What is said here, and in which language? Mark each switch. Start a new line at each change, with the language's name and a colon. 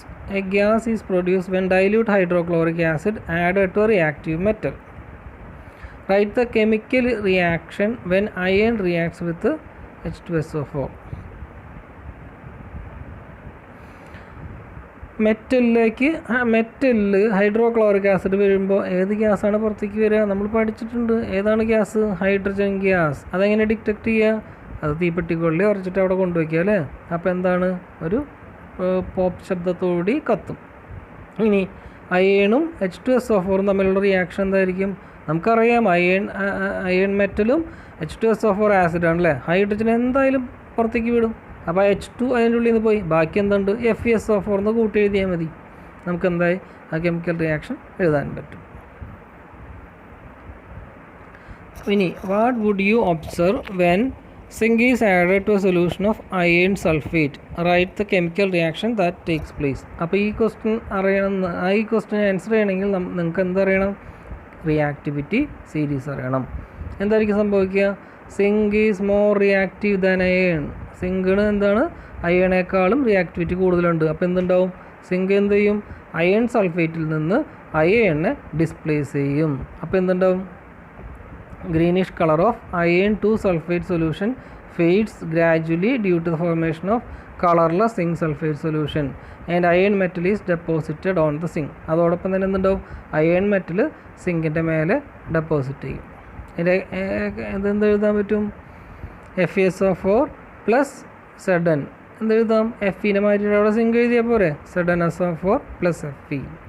English: A gas is produced when dilute hydrochloric acid added to a reactive metal. Write the chemical reaction when iron reacts with H2SO4.
Malayalam: മെറ്റലിൽ hydrochloric acid വരുമ്പോൾ ഏത് ഗ്യാസാണ് പുറത്തേക്ക് വരിക? നമ്മൾ പഠിച്ചിട്ടുണ്ട്. ഏതാണ് gas? Hydrogen gas. അതെങ്ങനെ detect ചെയ്യുക? അത് തീപ്പെട്ടിക്കൊള്ളി ഉറച്ചിട്ട് അവിടെ കൊണ്ടുവയ്ക്കുക അല്ലേ. അപ്പോൾ എന്താണ്? ഒരു പോപ്പ് ശബ്ദത്തോടുകൂടി കത്തും. ഇനി അയേണും H2SO4 തമ്മിലുള്ള റിയാക്ഷൻ എന്തായിരിക്കും? നമുക്കറിയാം, അയൺ മെറ്റലും H2SO4 ആസിഡാണ് അല്ലേ. ഹൈഡ്രജൻ എന്തായാലും പുറത്തേക്ക് വിടും. അപ്പോൾ H2 അതിൻ്റെ ഉള്ളിൽ നിന്ന് പോയി, ബാക്കി എന്തുണ്ട്? FeSO4 എന്ന് കൂട്ടി എഴുതിയാൽ മതി. നമുക്ക് എന്തായി ആ കെമിക്കൽ റിയാക്ഷൻ എഴുതാൻ പറ്റും.
English: ഇനി what would you observe when zinc is added to a solution of iron sulfate? Write the chemical reaction that takes place.
Malayalam: അപ്പോൾ ഈ ക്വസ്റ്റ്യൻ അറിയണം. ഈ ക്വസ്റ്റ്യൻ ആൻസർ ചെയ്യണമെങ്കിൽ നിങ്ങൾക്ക് എന്തറിയണം? റിയാക്ടിവിറ്റി സീരീസ് അറിയണം. എന്തായിരിക്കും സംഭവിക്കുക?
English: Zinc is more reactive than iron.
Malayalam: സിങ്കിന് എന്താണ്? അയേണേക്കാളും റിയാക്ടിവിറ്റി കൂടുതലുണ്ട്. അപ്പോൾ എന്തുണ്ടാവും? സിങ്ക് എന്ത് ചെയ്യും? അയൺ സൾഫേറ്റിൽ നിന്ന് അയേണിനെ ഡിസ്പ്ലേസ് ചെയ്യും. അപ്പോൾ എന്തുണ്ടാവും?
English: greenish color of iron 2 sulfate solution fades gradually due to the formation of colorless zinc sulfate solution and iron metal is deposited on the zinc.
Malayalam: അതോടൊപ്പം തന്നെ എന്തുണ്ടാവും? അയൺ മെറ്റൽ സിങ്കിൻ്റെ മേലെ ഡെപ്പോസിറ്റ് ചെയ്യും. ഇതിൻ്റെ എന്ത് എഴുതാൻ പറ്റും? FeSO4 plus Zn. എന്തെഴുതാം? Feനെ മാറ്റിയിട്ട് അവിടെ സിങ്ക് എഴുതിയാൽ പോരെ. ZnSO4 plus Fe.